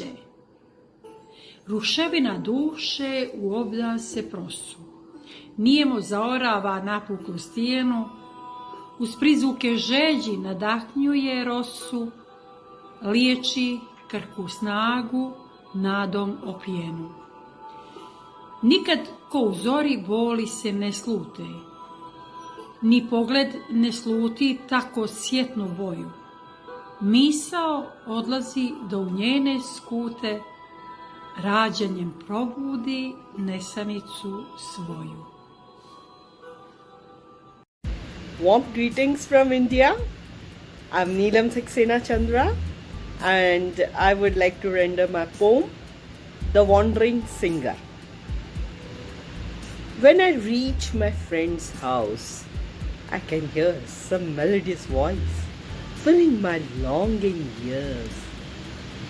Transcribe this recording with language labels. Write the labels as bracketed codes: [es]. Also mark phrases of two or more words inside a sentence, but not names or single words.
[bs] Ruševina duše u obdan se prosu, nijemo zaorava napuklu stijenu, uz prizvuke žeđi nadahnjuje rosu, liječi krhku snagu nadom opijenu. Nikad ko u zori boli se ne slute, ni pogled ne sluti tako sjetnu boju. Misao odlazi do u njene skute, rađanjem probudi nesanicu svoju. [en] Warm greetings from India. I'm Neelam Saxena Chandra, and I would like to render my poem, The Wandering Singer. When I reach my friend's house, I can hear some melodious voice filling my longing ears.